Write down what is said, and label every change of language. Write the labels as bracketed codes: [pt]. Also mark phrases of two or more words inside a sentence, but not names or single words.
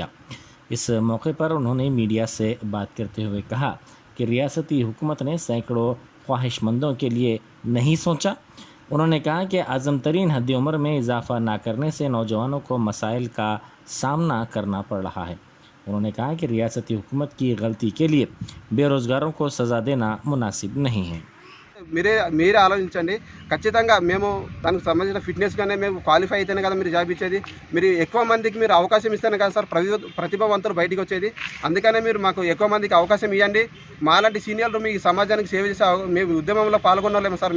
[ur] اس موقع پر انہوں نے میڈیا سے بات کرتے ہوئے کہا کہ ریاستی حکومت نے سینکڑوں خواہش مندوں کے لیے نہیں سوچا۔ انہوں نے کہا کہ اعظم ترین حد عمر میں اضافہ نہ کرنے سے نوجوانوں کو مسائل کا سامنا کرنا پڑ رہا ہے۔ انہوں نے کہا کہ ریاستی حکومت کی غلطی کے لیے بے روزگاروں کو سزا دینا مناسب نہیں ہے. [te] మీరే ఆలోచించండి. ఖచ్చితంగా మేము దానికి సంబంధించిన ఫిట్నెస్గానే మేము క్వాలిఫై అయితేనే కదా మీరు జాబ్ ఇచ్చేది. మీరు ఎక్కువ మందికి మీరు అవకాశం ఇస్తేనే కదా సార్ ప్రతిభావంతులు బయటికి వచ్చేది. అందుకనే మీరు మాకు ఎక్కువ మందికి అవకాశం ఇవ్వండి. మాలాంటి సీనియర్లు మీ సమాజానికి సేవ చేసే మేము ఉద్యమంలో పాల్గొనలేము సార్.